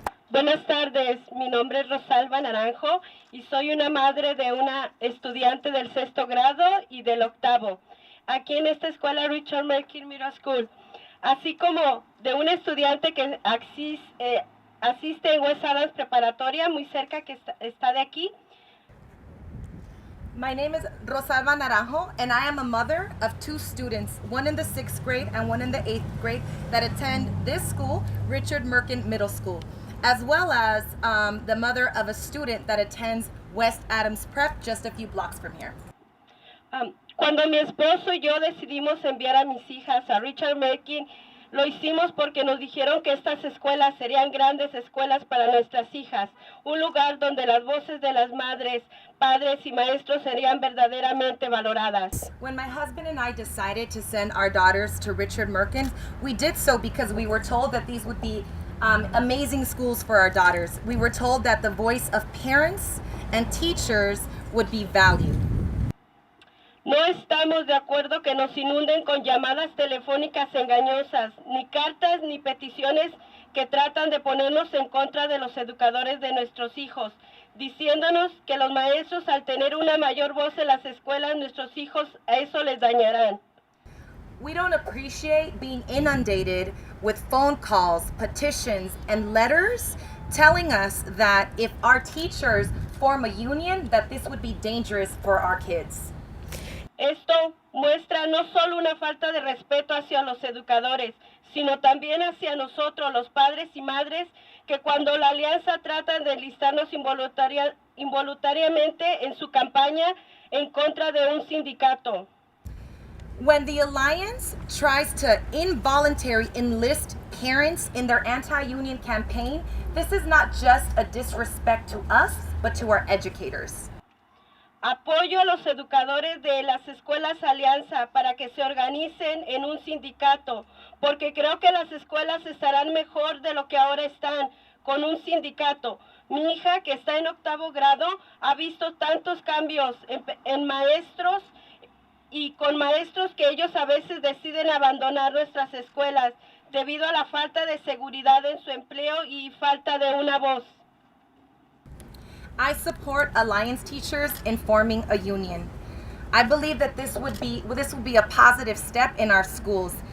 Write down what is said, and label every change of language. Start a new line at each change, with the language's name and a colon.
Spanish: Buenas tardes, mi nombre es Rosalba Naranjo y soy una madre de una estudiante del 6º grado y del 8º, aquí en esta escuela Richard Merkin Middle School, así como de un estudiante que asiste en West Adams Preparatoria, muy cerca que está de aquí.
English: My name is Rosalba Naranjo, and I am a mother of 2 students, one in the 6th grade and one in the 8th grade, that attend this school, Richard Merkin Middle School, as well as the mother of a student that attends West Adams Prep, just a few blocks from here.
Spanish: Cuando mi esposo y yo decidimos enviar a mis hijas a Richard Merkin, lo hicimos porque nos dijeron que estas escuelas serían grandes escuelas para nuestras hijas, un lugar donde las voces de las madres, padres y maestros serían verdaderamente valoradas.
English: When my husband and I decided to send our daughters to Richard Merkin, we did so because we were told that these would be amazing schools for our daughters. We were told that the voice of parents and teachers would be valued.
Spanish: No estamos de acuerdo que nos inunden con llamadas telefónicas engañosas, ni cartas ni peticiones que tratan de ponernos en contra de los educadores de nuestros hijos, diciéndonos que los maestros, al tener una mayor voz en las escuelas, nuestros hijos a eso les dañarán.
English: We don't appreciate being inundated with phone calls, petitions, and letters telling us that if our teachers form a union, that this would be dangerous for our kids.
Spanish: Esto muestra no solo una falta de respeto hacia los educadores, sino también hacia nosotros, los padres y madres, que cuando la alianza trata de enlistarnos involuntariamente en su campaña en contra de un sindicato.
English: When the Alliance tries to involuntarily enlist parents in their anti-union campaign, this is not just a disrespect to us, but to our educators.
Spanish: Apoyo a los educadores de las escuelas Alianza para que se organicen en un sindicato, porque creo que las escuelas estarán mejor de lo que ahora están con un sindicato. Mi hija, que está en 8º grado, ha visto tantos cambios en maestros y con maestros que ellos a veces deciden abandonar nuestras escuelas debido a la falta de seguridad en su empleo y falta de una voz.
English: I support Alliance teachers in forming a union. I believe that this will be a positive step in our schools.